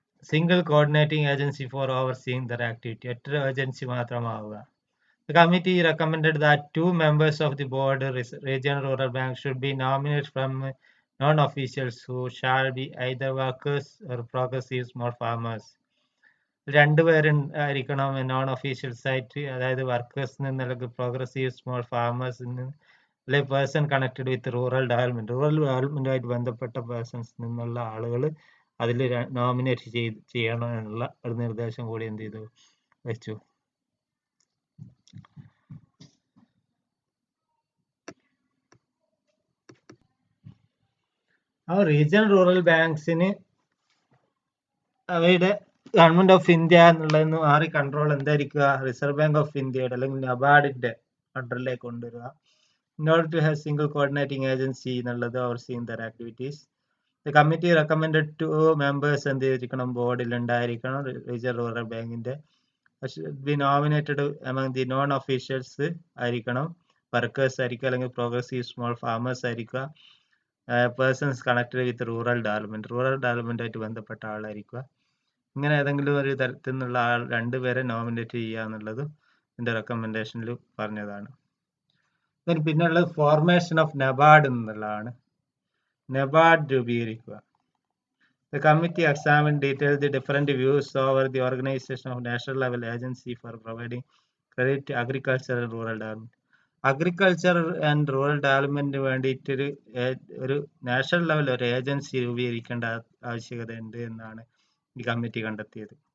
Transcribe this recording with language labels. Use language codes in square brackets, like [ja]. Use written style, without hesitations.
[en] Single coordinating agency for overseeing the activity. [ml] ഒറ്റ agency മാത്രമാവുക. [en] The committee recommended that 2 members of the board regional rural bank should be nominated from non-officials who shall be either workers or progressive small farmers. [ml] 2 പേരുണ്ടായിരിക്കണം non officials ആയിട്ട്, അതായത് workers അല്ലെങ്കിൽ progressive small farmers അല്ലെങ്കിൽ person connected with rural ഡെവലപ്മെന്റുമായിട്ട് ബന്ധപ്പെട്ട persons നിന്നുള്ള ആളുകൾ അതിൽ nominate ചെയ്യണം എന്നുള്ള ഒരു നിർദ്ദേശം കൂടി എന്ത് ചെയ്തു, വെച്ചു. ആ റീജിയണൽ റൂറൽ ബാങ്ക്സിന് അവയുടെ ഗവൺമെന്റ് ഓഫ് ഇന്ത്യ എന്നുള്ളതെന്ന് മാറി കൺട്രോൾ എന്തായിരിക്കുക, റിസർവ് ബാങ്ക് ഓഫ് ഇന്ത്യയുടെ അല്ലെങ്കിൽ നബാർഡിന്റെ കൺട്രോളിലേക്ക് കൊണ്ടുവരിക. [en] In order to have single coordinating agency [ml] എന്നുള്ളത് [en] overseeing their activities. The committee recommended 2 members [ml] എന്ത് ചെയ്തിരിക്കണം, ബോർഡിൽ ഉണ്ടായിരിക്കണം. റീജിയണൽ റൂറൽ ബാങ്കിന്റെ [en] should be nominated among the non-officials [ml] ആയിരിക്കണം, വർക്കേഴ്സ് ആയിരിക്കുക അല്ലെങ്കിൽ പ്രോഗ്രസീവ് സ്മോൾ ഫാമേഴ്സ് ആയിരിക്കുക, പേഴ്സൺസ് കണക്റ്റഡ് വിത്ത് റൂറൽ ഡെവലപ്മെന്റുമായിട്ട് ബന്ധപ്പെട്ട ആളായിരിക്കുക. ഇങ്ങനെ ഏതെങ്കിലും ഒരു തരത്തിൽ നിന്നുള്ള 2 പേരെ നോമിനേറ്റ് ചെയ്യുക എന്നുള്ളത് ഇതിന്റെ റെക്കമെൻഡേഷനിൽ പറഞ്ഞതാണ്. പിന്നുള്ളത് ഫോർമേഷൻ ഓഫ് നബാർഡ് എന്നുള്ളതാണ്. NABARD രൂപീകരിക്കുക. [en] The committee examined detailed the different views over the organization of national level agency for providing credit to agriculture and rural development. [ml] Agriculture and rural ഡെവലപ്മെന്റിന് വേണ്ടിയിട്ട് ഒരു നാഷണൽ ലെവൽ ഒരു agency രൂപീകരിക്കേണ്ട ആവശ്യകതയുണ്ട് എന്നാണ് ഈ committee കണ്ടെത്തിയത്.